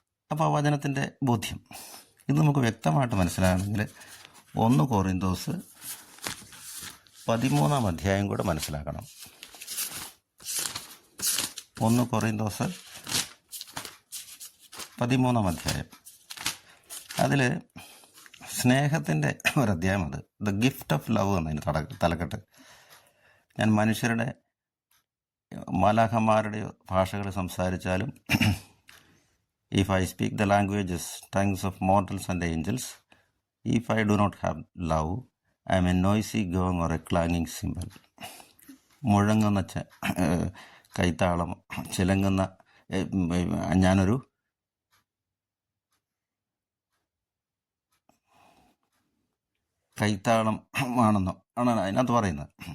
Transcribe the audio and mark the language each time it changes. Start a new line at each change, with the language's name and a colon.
Malayalam: അപ്പോൾ വചനത്തിൻ്റെ ബോധ്യം ഇത് നമുക്ക് വ്യക്തമായിട്ട് മനസ്സിലാകണമെങ്കിൽ 1 കൊറിന്തോസ് 13 അധ്യായം കൂടെ മനസ്സിലാക്കണം. 1 കൊറിന്തോസ് 13 അധ്യായം, അതിൽ സ്നേഹത്തിൻ്റെ ഒരധ്യായം. അത്
English: the gift of love
Malayalam: എന്നതിന് തലക്കെട്ട്. ഞാൻ മനുഷ്യരുടെ, മാലാഖമാരുടെ ഭാഷകൾ സംസാരിച്ചാലും,
English: if I speak the languages, tongues of mortals and angels, if I do not have love, I am a noisy gong or a clanging cymbal.
Malayalam: മുഴങ്ങുന്ന കൈത്താളം, ചിലങ്ങുന്ന, ഞാനൊരു കൈത്താളം ആണെന്നോ ആണ് അതിനകത്ത് പറയുന്നത്.